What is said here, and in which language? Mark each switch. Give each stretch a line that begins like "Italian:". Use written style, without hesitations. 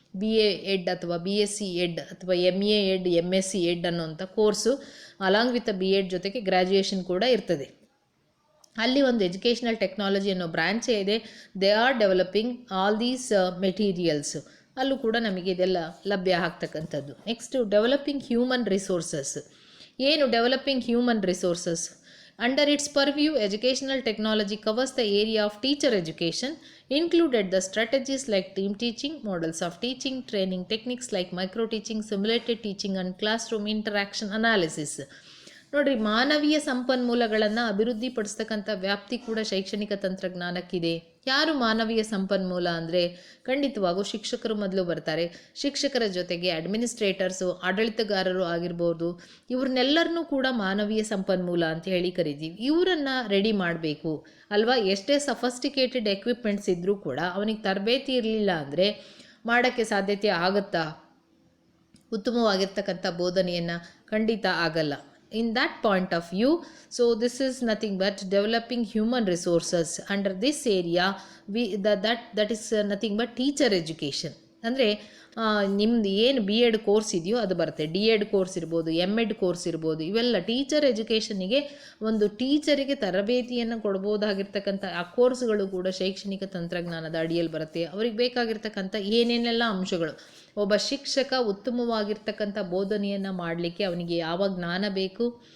Kannada: BA Ed ಅಥವಾ BSc Ed ಅಥವಾ MA Ed MSc Ed ಅನ್ನೋಂಥ ಕೋರ್ಸು ಅಲಾಂಗ್ ವಿತ್ B.Ed ಜೊತೆಗೆ ಗ್ರ್ಯಾಜುಯೇಷನ್ ಕೂಡ ಇರ್ತದೆ. ಅಲ್ಲಿ ಒಂದು ಎಜುಕೇಷನಲ್ ಟೆಕ್ನಾಲಜಿ ಅನ್ನೋ ಬ್ರ್ಯಾಂಚೇ ಇದೆ.
English: They are developing all these materials.
Kannada: ಅಲ್ಲೂ ಕೂಡ ನಮಗೆ ಇದೆಲ್ಲ ಲಭ್ಯ ಆಗ್ತಕ್ಕಂಥದ್ದು.
English: Next developing human resources. ಏನು developing human resources? Under its purview, educational technology covers the area of teacher education, included the strategies like team teaching, models of teaching, training techniques like micro-teaching, simulated teaching and classroom interaction analysis.
Kannada: ನೋಡಿರಿ, ಮಾನವೀಯ ಸಂಪನ್ಮೂಲಗಳನ್ನು ಅಭಿವೃದ್ಧಿಪಡಿಸ್ತಕ್ಕಂಥ ವ್ಯಾಪ್ತಿ ಕೂಡ ಶೈಕ್ಷಣಿಕ ತಂತ್ರಜ್ಞಾನಕ್ಕಿದೆ. ಯಾರು ಮಾನವೀಯ ಸಂಪನ್ಮೂಲ ಅಂದರೆ ಖಂಡಿತವಾಗೂ ಶಿಕ್ಷಕರು ಮೊದಲು ಬರ್ತಾರೆ. ಶಿಕ್ಷಕರ ಜೊತೆಗೆ ಅಡ್ಮಿನಿಸ್ಟ್ರೇಟರ್ಸು, ಆಡಳಿತಗಾರರು ಆಗಿರ್ಬೋದು. ಇವ್ರನ್ನೆಲ್ಲರನ್ನೂ ಕೂಡ ಮಾನವೀಯ ಸಂಪನ್ಮೂಲ ಅಂತ ಹೇಳಿ ಕರಿತೀವಿ. ಇವರನ್ನು ರೆಡಿ ಮಾಡಬೇಕು ಅಲ್ವಾ? ಎಷ್ಟೇ ಸಫಸ್ಟಿಕೇಟೆಡ್ ಎಕ್ವಿಪ್ಮೆಂಟ್ಸ್ ಇದ್ದರೂ ಕೂಡ ಅವನಿಗೆ ತರಬೇತಿ ಇರಲಿಲ್ಲ ಅಂದರೆ ಮಾಡೋಕ್ಕೆ ಸಾಧ್ಯತೆ ಆಗುತ್ತಾ? ಉತ್ತಮವಾಗಿರ್ತಕ್ಕಂಥ ಬೋಧನೆಯನ್ನು ಖಂಡಿತ ಆಗಲ್ಲ.
English: In that point of view, so this is nothing but developing human resources. Under this area, that is nothing but teacher education.
Kannada: ಅಂದರೆ ನಿಮ್ಮದು ಏನು B.Ed ಕೋರ್ಸ್ ಇದೆಯೋ ಅದು ಬರುತ್ತೆ. D.Ed ಕೋರ್ಸ್ ಇರ್ಬೋದು, M.Ed ಕೋರ್ಸ್ ಇರ್ಬೋದು. ಇವೆಲ್ಲ ಟೀಚರ್ ಎಜುಕೇಷನಿಗೆ ಒಂದು ಟೀಚರಿಗೆ ತರಬೇತಿಯನ್ನು ಕೊಡ್ಬೋದಾಗಿರ್ತಕ್ಕಂಥ ಆ ಕೋರ್ಸ್ಗಳು ಕೂಡ ಶೈಕ್ಷಣಿಕ ತಂತ್ರಜ್ಞಾನದ ಅಡಿಯಲ್ಲಿ ಬರುತ್ತೆ. ಅವ್ರಿಗೆ ಬೇಕಾಗಿರ್ತಕ್ಕಂಥ ಏನೇನೆಲ್ಲ ಅಂಶಗಳು, ಒಬ್ಬ ಶಿಕ್ಷಕ ಉತ್ತಮವಾಗಿರ್ತಕ್ಕಂಥ ಬೋಧನೆಯನ್ನು ಮಾಡಲಿಕ್ಕೆ ಅವನಿಗೆ ಯಾವ ಜ್ಞಾನ ಬೇಕು,